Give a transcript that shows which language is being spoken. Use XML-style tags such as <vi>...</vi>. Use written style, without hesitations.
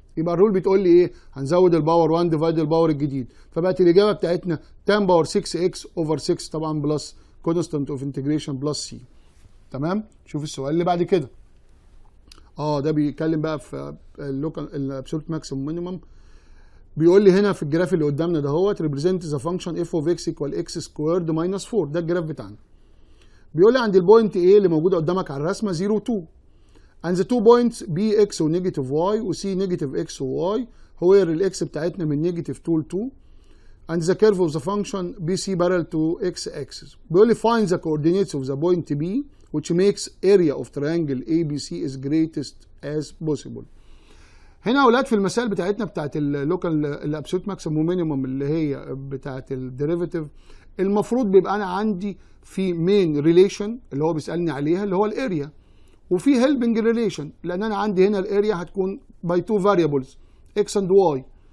<ar>يبقى الرول بتقول لي ايه؟ هنزود الباور 1 ديفايد الباور الجديد، فبقت الاجابه بتاعتنا 10 باور 6x اوفر 6 طبعا بلس كونستانت اوف انتجريشن بلس c. تمام؟ شوف السؤال اللي بعد كده. ده بيتكلم بقى في اللوكال الابسولوت ماكسيمم مينيمم. بيقول لي هنا في الجراف اللي قدامنا دهوت ريبريزنت ذا فانكشن</ar> <en>f of x equal x</en> <ar>سكويرد ماينس 4، ده الجراف بتاعنا. بيقول لي عند البوينت A اللي موجوده قدامك على الرسمه</ar> <en>0 2 and the 2 points B x ونيجاتيف y و C negative x و y where الاكس بتاعتنا من نيجاتيف 2 ل 2 and the curve of the function BC parallel to x axis.</en> <ar>بيقول لي</ar> <en>find the coordinates of the point B which makes area of triangle ABC is greatest as possible.</en> <ar>هنا يا اولاد في المسائل بتاعتنا بتاعت اللوكال الابسولوت ماكسيمم مينيمم اللي هي بتاعت الديريفيتيف، المفروض بيبقى انا عندي في مين ريليشن اللي هو بيسالني عليها اللي هو الاريا، وفي هيلبنج ريليشن لان انا عندي هنا الاريا هتكون باي تو فاريبلز اكس اند واي.</ar>